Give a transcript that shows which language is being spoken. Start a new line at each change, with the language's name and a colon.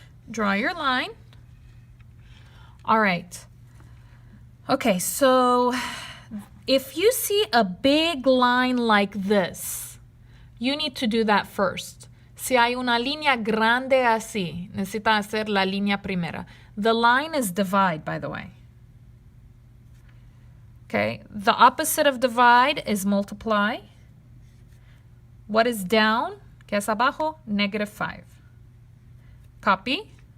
English: Draw your line. All right. Okay, so if you see a big line like this, you need to do that first.
Spanish: Si hay una línea grande así, necesita hacer la línea primera.
English: The line is divide, by the way. Okay, the opposite of divide is multiply. What is down?
Spanish: ¿Qué es abajo?
English: -5. Copy.